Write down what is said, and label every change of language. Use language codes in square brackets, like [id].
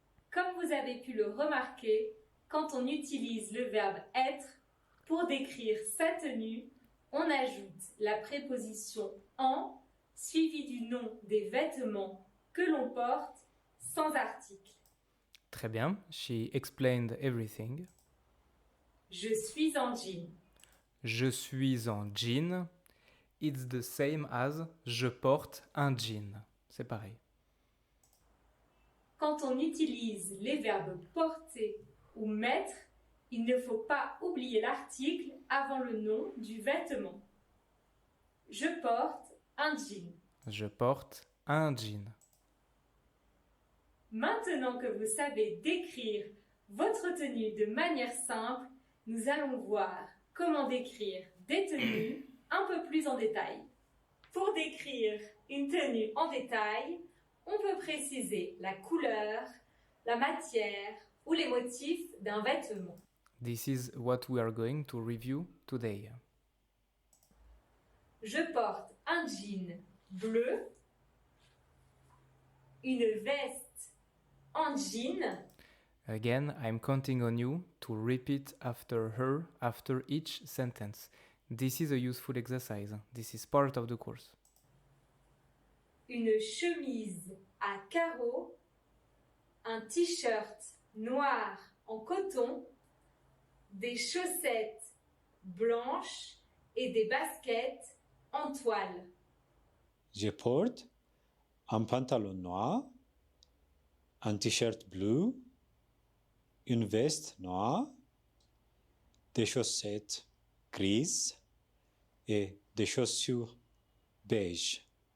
[fr] Comme vous avez pu le remarquer, quand on utilise le verbe être pour décrire sa tenue, on ajoute la préposition en suivie du nom des vêtements que l'on porte sans article. Très bien. [en] She explained everything. [fr] Je suis en jean. Je suis en jean. [en] It's the same as [fr] je porte un jean. C'est pareil. Quand on utilise les verbes porter ou mettre, il ne faut pas oublier l'article avant le nom du vêtement. Je porte un jean. Je porte un jean. Maintenant que vous savez décrire votre tenue de manière simple, nous allons voir comment décrire des tenues un peu plus en détail. Pour décrire une tenue en détail, on peut préciser la couleur, la matière ou les motifs d'un vêtement. [en] This is what we are going to review today. [fr] Je porte un jean bleu, une veste en jean, [en] Again, I'm counting on you to repeat after her after each sentence. This is a useful exercise. This is part of the course. [fr] une chemise à carreaux, un t-shirt noir en coton, des chaussettes blanches et des baskets en toile. Je porte un pantalon noir, un t-shirt bleu, une veste noire, des chaussettes grises et des chaussures beige.